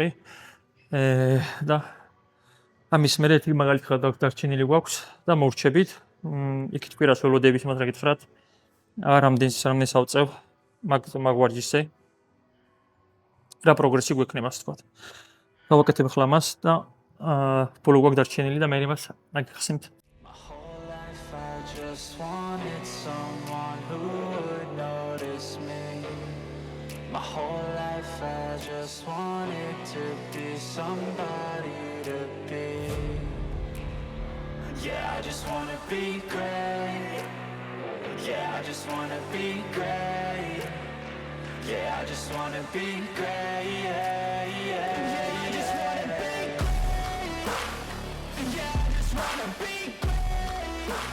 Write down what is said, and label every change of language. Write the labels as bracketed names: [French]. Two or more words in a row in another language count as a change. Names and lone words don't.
[Georgian] და ამის მერე ერთი მაგალითი დარჩენილი გვაქვს და მოვრჩებით. იქით კვირას ველოდები სიმართლე გითხრათ. რამდენს ავწევ მაგ ვარჯიშზე. რა პროგრესი გვექნება, ასე ვთქვათ. გავაკეთებ ახლა ამას და ბოლო გვაქვს დარჩენილი და მე იმას აგიხსენთ. [English] My whole life I just wanted someone who would notice me. My whole life I just wanted to be somebody to be. Yeah, I just wanna be great. Yeah, I just wanna be great. Yeah, I just wanna be great. Yeah, yeah, yeah, I just wanna be great. Yeah, I just wanna be great.